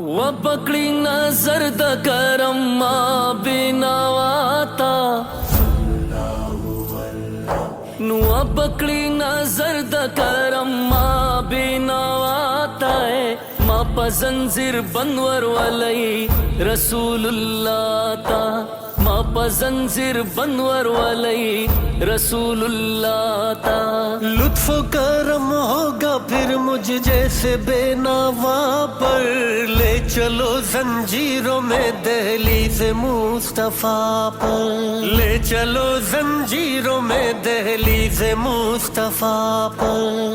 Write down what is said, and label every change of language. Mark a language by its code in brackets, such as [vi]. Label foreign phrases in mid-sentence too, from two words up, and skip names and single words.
[ps] و پکڑی نظر د کرم ما بینواتا نو پکڑی نظر د کرم ما بینواتا ہے ما پزنجیر بندور ولی رسول اللہ تا ما پزنجیر بندور ولی رسول اللہ تا [ur] لطف و کرم ہوگا پھر مجھ جیسے بے نوا پر لے چلو زنجیروں میں دہلیز مصطفیٰ پر لے چلو زنجیروں میں دہلیز مصطفیٰ پر